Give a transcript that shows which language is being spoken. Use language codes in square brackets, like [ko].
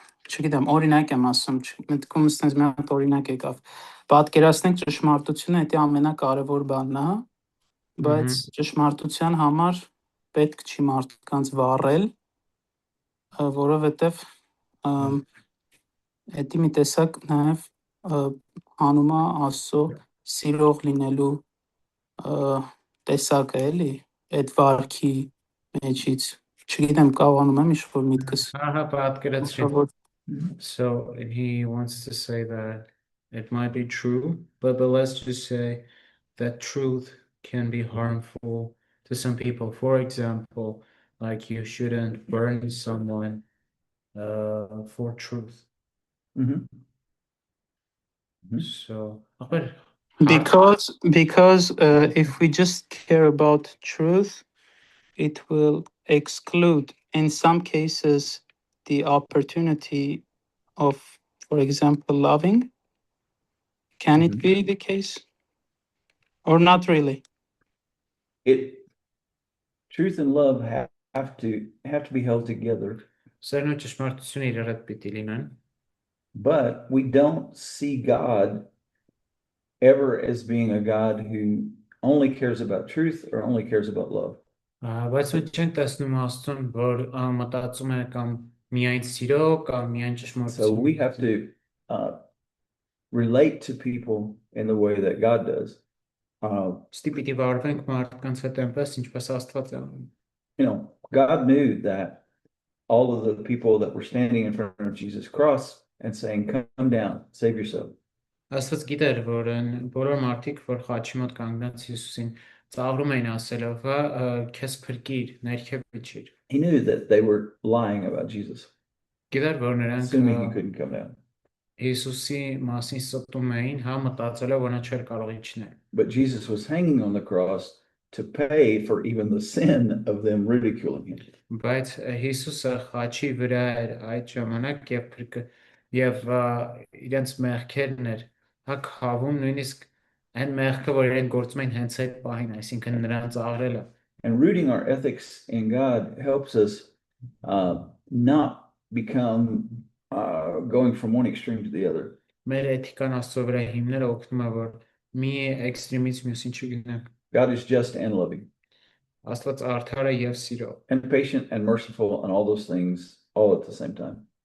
[hy] չգիտեմ, օրինակ եմ ասում, մտքումս ինձ մի հատ օրինակ եկավ։ Պատկերացնենք ճշմարտությունը դա ամենակարևոր բանն է, հա, բայց ճշմարտության համար պետք չի մարդկանց վառել, որովհետև դա մի տեսակ նաև հանում է Աստծո սիրող լինելու տեսակը էլի, այդ վարքի մեջից, չգիտեմ, կարողանում եմ ինչ-որ միտքս Ահա պատկերացրի։ որ [en] So he wants to say that it might be true, but let's just say that truth can be harmful to some people. For example, like you shouldn't burn someone for truth. Mhm. So, because if we just care about truth, it will exclude in some cases the opportunity of, for example, loving. Can it be the case or not really? Truth and love have to be held together. [hy] սերն ու ճշմարտությունը իրար հետ պիտի լինեն, [en] but we don't see God ever as being a God who only cares about truth or only cares about love. [hy] բայց մենք չենք տեսնում Աստծուն, որ մտածում է կամ միայն սիրո կամ միայն [en] So [hy] ճշմարտություն։ [en] we have to relate to people in the way that God does. [hy] Ստի պիտի վարվենք մարդկանց հետ այնպես, ինչպես Աստված է անում։ [en] You know, God knew that all of the people that were standing in front of Jesus' cross and saying, "Come down, save yourself." [hy] Աստված գիտեր, որ բոլոր մարդիկ, որ խաչի մոտ կանգնած Հիսուսին ծաղրում էին ասելով, քեզ փրկիր, ներքև իջիր։ [en] He knew that they were lying about Jesus, [hy] Գիտեր, որ նրանք [en] assuming he couldn't come down. [hy] Հիսուսի մասին ստում էին, հա մտածելով, որ նա չէր կարող իջնել։ [en] But Jesus was hanging on the cross to pay for even the sin of them ridiculing him. [hy] Բայց Հիսուսը խաչի վրա էր այդ ժամանակ եւ իրենց մեղքերն էր, հա խավում նույնիսկ այն մեղքը, որ իրենք գործում էին հենց այդ պահին, այսինքն նրանց աղրելը։ [en] And rooting our ethics in God helps us not become going from one extreme to the other. [hy] Մեր էթիկան Աստծո վրա հիմները օգնում է, որ մի էքստրեմից մյուսին չգնանք։ [en] God is just and loving, [hy] Աստված արդար է եւ սիրո, [en] and patient and merciful, and all those things all at the same time.